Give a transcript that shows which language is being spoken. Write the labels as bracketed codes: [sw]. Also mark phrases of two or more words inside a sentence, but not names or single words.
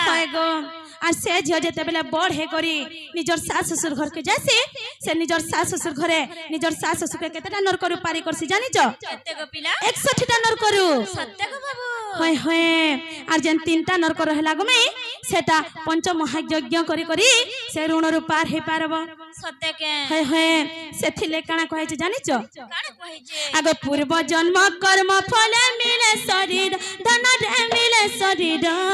[spv] ହୋଇ ଗୋ ଆ ସେ ଝିଅ ଯେତେ ବେଳେ ବଡ଼ ହେ କରି ନିଜର ଶାଶୁ ଶ୍ୱଶୁର ଘର କେ ଯାସି ସେ ନିଜର ଶାଶୁ ଶ୍ୱଶୁର ଘରେ ନିଜର ଶାଶୁ ଶ୍ୱଶୁର କେ କେତେଟା ନର୍କ ରେ ପାରି କରସି ଜାଣି ଛ କେତେ ଗୋ ପିଲା 61 ଟା ନର୍କ ରେ ସତ୍ୟ ଗୋ ବାବୁ ହୋଇ ହୋଇ ଆର ଯେନ ତିନଟା ନର୍କ ରହଲା ଗୋ ମେଁ ସେଟା ପଞ୍ଚ ମହାଯଜ୍ଞ କରି କରି ସେ ଋଣ ରୁ ପାର ହେ ପାରବ ସତ୍ୟ କେ ହୋଇ ହୋଇ ସେଥିଲେ କାନା କହେ ଛେ ଜାଣି ଛ କାନା କହେ ଛେ ଆଗୋ ପୂର୍ବ ଜନ୍ମ କର୍ମ ଫଳ ମିଳେ ଶରୀର ଧନ ରେ ମିଳେ ଶରୀର धन रे मिले शरीर